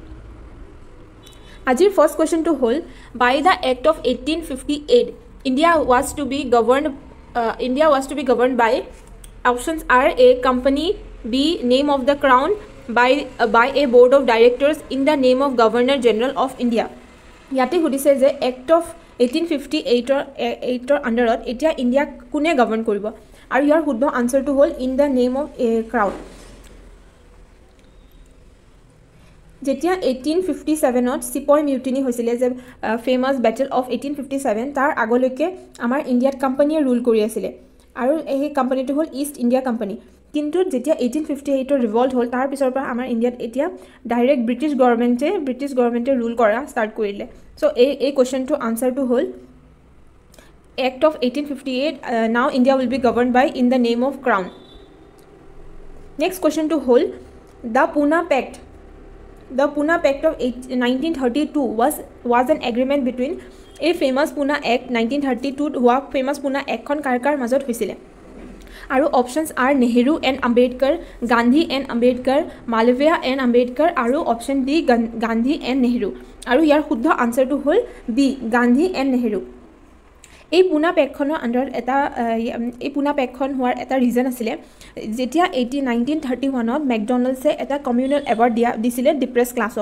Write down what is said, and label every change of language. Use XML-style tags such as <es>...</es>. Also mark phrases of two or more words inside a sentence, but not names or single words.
<as>আজিৰ ফাৰ্ষ্ট কুৱেশ্যনটো হ'ল</as> <en>by the Act of 1858 India was to be govern by options are a company, b name of the crown, by a board of directors in the name of Governor General of India.</en> <as>ইয়াতে সুধিছে যে</as> <en>Act of 1858</en> <as>আণ্ডাৰত এতিয়া ইণ্ডিয়াক কোনে গভৰ্ণ কৰিব আৰু ইয়াৰ শুদ্ধ আনচাৰটো হ'ল</as> <en>in the name of a crown.</en> <as>যেতিয়া 1857ত</as> <en>sepoy mutiny</en> <as>হৈছিলে যে</as> <en>famous battle of 1857</en> <as>তাৰ আগলৈকে আমাৰ ইণ্ডিয়াত কোম্পানীয়ে ৰুল কৰি আছিলে আৰু এই কোম্পানীটো হ'ল ইষ্ট ইণ্ডিয়া কোম্পানী। কিন্তু যেতিয়া 1858ৰ ৰিভল্ট হ'ল তাৰ পিছৰ পৰা আমাৰ ইণ্ডিয়াত এতিয়া</as> <en>direct British government</en> <as>ৰুল কৰা ষ্টাৰ্ট কৰিলে। চ' এই কুৱেশ্যনটো আনচাৰটো হ'ল</as> <en>Act of 1858 now India will be govern by in the name of crown.</en> <as>নেক্সট কুৱেশ্যনটো হ'ল</as> <en>the Pune Pact of 1932 was an agreement between a famous Pune Act 1932</en> <as>হোৱা famous Pune Actখন কাৰ মাজত হৈছিলে আৰু</as> <en>options are Nehru and Ambedkar, Gandhi and Ambedkar, Malviya and Ambedkar আৰু option D Gandhi and Nehru</en> <as>আৰু ইয়াৰ শুদ্ধ আনচাৰটো হ'ল</as> <en>B Gandhi and Nehru.</en> <as>এই পুনা পেকখনৰ আণ্ডাৰত এই পুনা পেকখন হোৱাৰ এটা ৰিজন আছিলে যেতিয়া 1931ত মেকডনাল্ডছে এটা</as> <en>communal award</en> <as>দিছিলে</as> <en>depress class.</en>